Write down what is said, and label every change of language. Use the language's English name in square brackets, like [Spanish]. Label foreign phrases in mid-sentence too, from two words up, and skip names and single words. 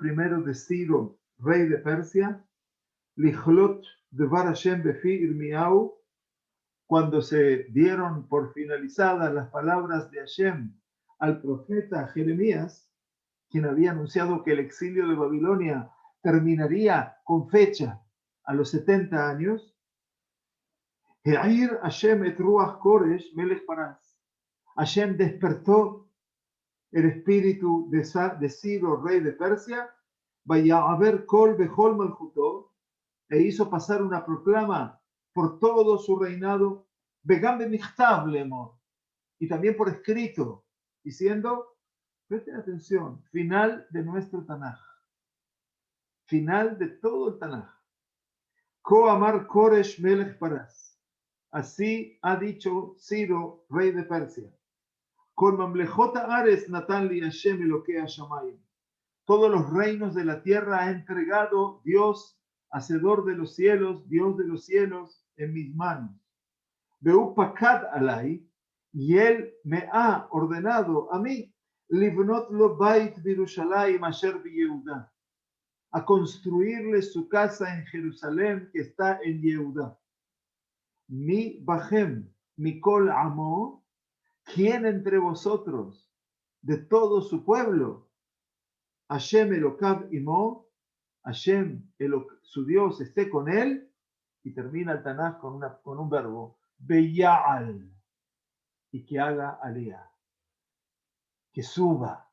[Spanish] primero de Ciro, rey de Persia, [Hebrew] לכלות דבר השם בפי ירמיהו, [Spanish] cuando se dieron por finalizadas las palabras de Hashem al profeta Jeremías, quien había anunciado que el exilio de Babilonia terminaría con fecha a los 70 años, [Hebrew] העיר השם את רוח כורש מלך פרס. [Spanish] Hashem despertó el espíritu de Ciro, rey de Persia, [Hebrew] ויעבר קול בכל מלכותו, [Spanish] e hizo pasar una proclama por todo su reinado, [Hebrew] וגם במכתב לאמר, [Spanish] y también por escrito, diciendo, presten atención, final de nuestro Tanaj, final de todo el Tanaj. [Hebrew] כה אמר כורש מלך פרס, [Spanish] así ha dicho Ciro, rey de Persia. [Hebrew] כל ממלכות הארץ נתן לי השם אלקי השמים. [Spanish] Todos los reinos de la tierra ha entregado Dios, hacedor de los cielos, Dios de los cielos, en mis manos. [Hebrew] והוא פקד עלי, [Spanish] y él me ha ordenado a mí, [Hebrew] לבנות לו בית בירושלים אשר ביהודה, [Spanish] a construirle su casa en Jerusalén que está en Yehuda. [Hebrew] מי בכם, מכל עמו, [Spanish] ¿quién entre vosotros, de todo su pueblo? [Hebrew] השם אלקיו עמו, השם, [Spanish] su Dios, esté con él, y termina el Tanaj con un verbo, Beya'al, y que haga aliyah, que suba.